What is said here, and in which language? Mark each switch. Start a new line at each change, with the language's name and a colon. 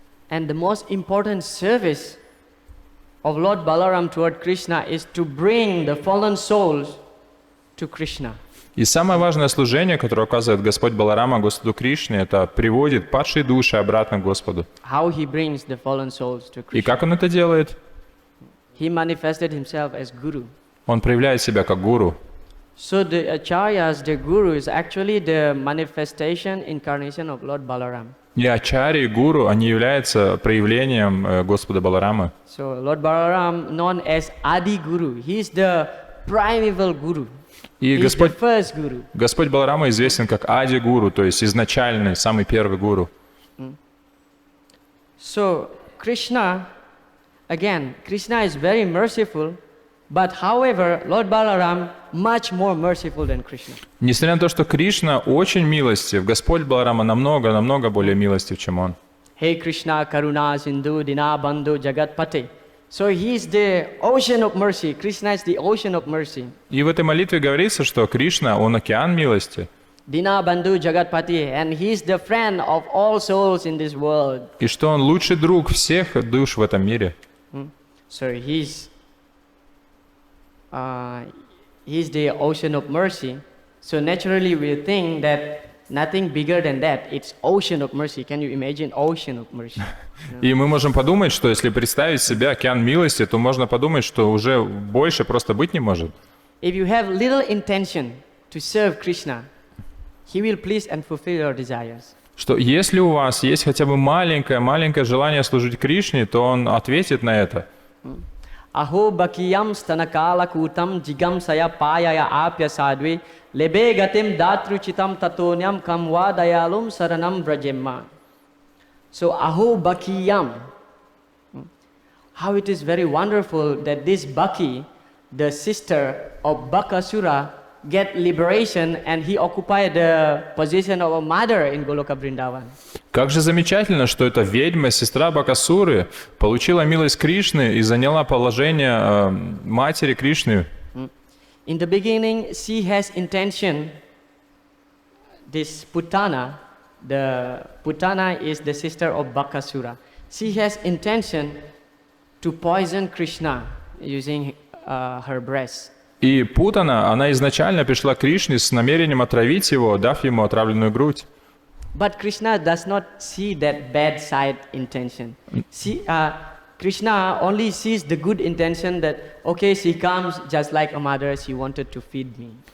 English: And the most important service of Lord Balaram toward Krishna is to bring the fallen souls to Krishna.
Russian: И самое важное служение, которое оказывает Господь Баларама Господу Кришне, это приводит падшие души обратно к Господу.
English: How he brings the fallen souls to
Russian: И
English: Krishna.
Russian: как он это делает?
English: He manifested himself as Guru.
Russian: Он проявляет себя как гуру.
English: So the acharyas, the guru, is actually the manifestation, incarnation of Lord Balaram.
Russian: И ачарьи, гуру, они являются проявлением Господа Баларамы.
English: So Lord Balaram, known as Adi Guru, he is the primeval Guru.
Russian: И
English: He is the first Guru.
Russian: Господь Баларама известен как Ади-гуру, то есть изначальный, самый первый гуру.
English: So Krishna, again, Krishna is very merciful, but however, Lord Balaram much more merciful than Krishna.
Russian: Несмотря на то, что Кришна очень милостив, Господь Баларама намного более милостив, чем он.
Sanskrit: Hey Krishna, Karuna, Sindhu, Dina, Bandhu, Jagatpate.
English: So he is the ocean of mercy. Krishna is the ocean of mercy.
Russian: И в этой молитве говорится, что Кришна, он океан милости.
Sanskrit: Dina, Bandhu, Jagatpati,
English: and he is the friend of all souls in this world.
Russian: И что он лучший друг всех душ в этом мире.
English: So he's the ocean of mercy. So naturally we think that nothing bigger than that. It's ocean of mercy. Can you imagine ocean of mercy?
Russian: И мы можем подумать, что если представить себе океан милости, то можно подумать, что уже больше просто быть не может.
English: If you have little intention to serve Krishna, he will please and fulfill your desires.
Russian: Что если у вас есть хотя бы маленькое желание служить Кришне, то он ответит на это.
Sanskrit: Aho bakiyam stanakala kutam jigam saya payaya apya sadvi lebe gatim datruchitam tatonyam kamva dayalum saranam brajemma.
English: So
Sanskrit: aho bakiyam,
English: how it is very wonderful that this Baki, the sister of Bakasura, get liberation and he occupied the position of a mother in Goloka Vrindavan.
Russian: Как же замечательно, что эта ведьма, сестра Бакасуры, получила милость Кришны и заняла положение матери Кришны.
English: In the beginning, she has intention, this Putana, the Putana is the sister of Bakasura. She has intention to poison Krishna using her breast.
Russian: И Путана, она изначально пришла к Кришне с намерением отравить его, дав ему отравленную грудь.
English: But Krishna does not see that bad side intention. Krishna only sees the good intention that, okay, she comes just like a mother, she wanted to feed me.